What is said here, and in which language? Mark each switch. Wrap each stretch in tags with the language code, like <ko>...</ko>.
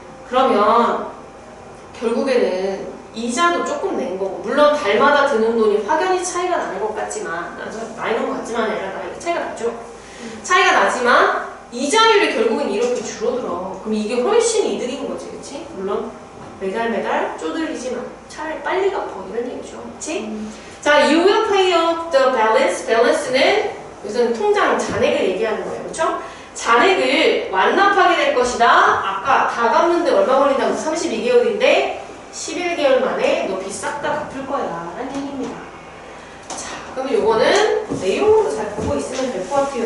<ko>그러면 결국에는 이자도 조금 낸 거고, 물론 달마다 드는 돈이 확연히 차이가 나는 것 같지만, 나이는 것 같지만 아니라 차이가 나죠. 차이가 나지만 이자율이 결국은 이렇게 줄어들어. 그럼 이게 훨씬 이득인 거지, 그치? 물론 매달 쪼들리지만 차라리 빨리 갚어 이런 얘기죠, 그치?</ko> <en>자, you will pay off the balance.</en> <ko>balance는 무슨 통장 잔액을 얘기하는 거예요, 그렇죠? 잔액을 완납하게 될 것이다. 아까 다 갚는데 얼마 걸린다고 32개월인데 11개월 만에 너 빚 싹 다 갚을 거야 라는 얘기입니다. 자, 그러면 요거는 내용으로 잘 보고 있으면 될 것 같아요.</ko>